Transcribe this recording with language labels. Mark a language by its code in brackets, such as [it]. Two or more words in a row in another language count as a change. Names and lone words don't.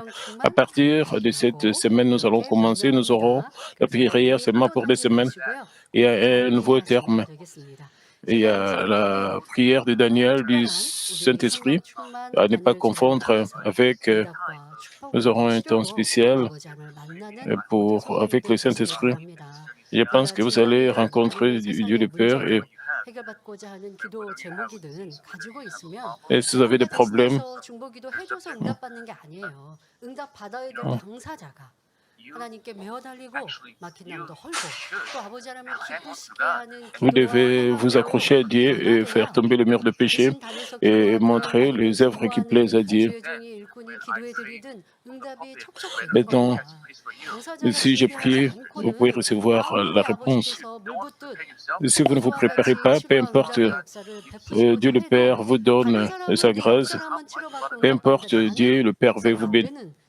[fr] À partir de cette semaine, nous allons commencer. Nous aurons la prière seulement pour 2 semaines et un nouveau terme. Et il y a la prière de Daniel du Saint-Esprit à ne pas confondre avec, nous aurons un temps spécial avec le Saint-Esprit. Je pense que vous allez rencontrer Dieu le Père et [ko] 해결받고자 하는 기도 제목이든 가지고 있으면 [fr] si vous avez des problèmes, [ko] 중보기도 해줘서 응답받는 게 아니에요. 응답 받아야 될 당사자가 하나님께 메어 달리고 막힌 나무도 헐고 또 아버지 하나님을 기쁘시게 하는 [fr] vous devez vous accrocher à Dieu et faire tomber le mur de péché et montrer les œuvres qui plaisent à Dieu. Maintenant, si j'ai prié, vous pouvez recevoir la réponse. Si vous ne vous préparez pas, peu importe, Dieu le Père vous donne sa grâce, peu importe, Dieu le Père va vous bénir.